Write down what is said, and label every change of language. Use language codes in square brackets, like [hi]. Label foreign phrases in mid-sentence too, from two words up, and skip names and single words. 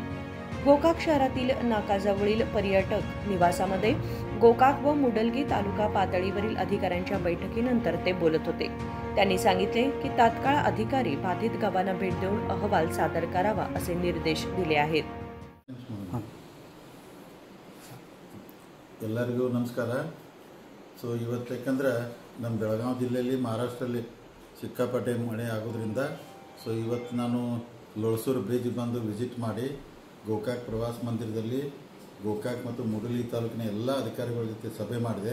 [mr] गोकाक शहरातील नाकाजवळील पर्यटक निवासामध्ये गोकाक व मुडलगी तालुका पातळीवरील अधिकाऱ्यांच्या बैठकीनंतर ते बोलत होते। त्यांनी सांगितले की तात्काळ अधिकारी बाधित गावांना भेट देऊन अहवाल सादर करावा असे निर्देश दिले आहेत। [kn] ಎಲ್ಲರಿಗೂ ನಮಸ್ಕಾರ। ಇವತ್ತು ಯಾಕಂದ್ರೆ ನಮ್ಮ ಬೆಳಗಾವಿ ಜಿಲ್ಲೆಯಲ್ಲಿ ಮಹಾರಾಷ್ಟ್ರದಲ್ಲಿ ಸಿಕ್ಕಾಪಟ್ಟೆ ಮಳೆ ಆಗೋದ್ರಿಂದ ಇವತ್ತು ನಾನು ಲೋಳಸೂರು ಬ್ರಿಡ್ಜ್ ಬಂದು ವಿಸಿಟ್ ಮಾಡಿ ಗೋಕಾಕ್ ಪ್ರವಾಸ ಮಂದಿರದಲ್ಲಿ ಗೋಕಾಕ್ ಮತ್ತು ಮುಡಲಿ ತಾಲೂಕಿನ ಎಲ್ಲ ಅಧಿಕಾರಿಗಳ ಜೊತೆ ಸಭೆ ಮಾಡಿದೆ।